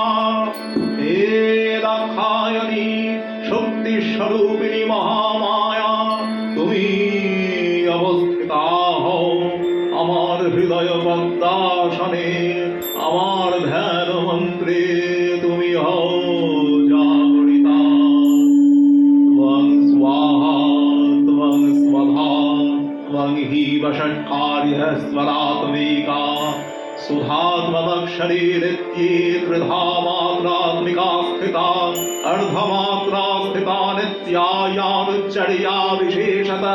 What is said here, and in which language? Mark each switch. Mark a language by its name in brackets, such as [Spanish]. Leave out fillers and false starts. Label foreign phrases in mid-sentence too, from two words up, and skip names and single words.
[Bangla] হে দাক্ষায়ণী, শক্তি স্বরূপিণী মহামায়া, তুমি অবস্থিতা হও আমার হৃদয় পদ্মাসনে, আমার ধ্যান মন্ত্রে তুমি হও জাগরিতা। [Sanskrit] ত্বং স্বাহা ত্বং স্বধা ত্বং হি বষট্কার্যঃ स्वरात्मिका। सुधात्ममक्षरे नित्ये त्रिधा मात्रात्मिका स्थिता, अर्धमात्रा स्थिता नित्या यानुच्चर्या विशेषतः।